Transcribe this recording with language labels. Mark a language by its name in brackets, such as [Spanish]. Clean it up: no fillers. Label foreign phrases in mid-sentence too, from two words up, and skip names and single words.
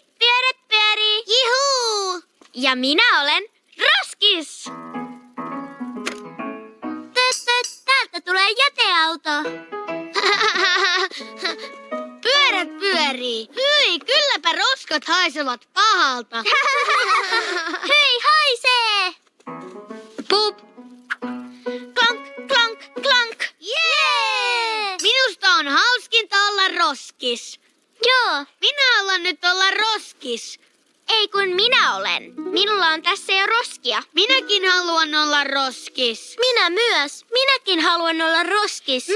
[Finnish] Pyörät pyörii. Juhuu! Ja minä olen roskis. Täältä tulee jäteauto. Pyörät pyörii. Hyi, kylläpä roskat haisevat pahalta. Hyi, haisee. Pup. Klonk, klonk, klonk. Jee! Minusta on hauskinta olla roskis. Joo. Minä haluan nyt olla roskis. Ei kun minä olen. Minulla on tässä jo roskia. Minäkin haluan olla roskis. Minä myös. Minäkin haluan olla roskis.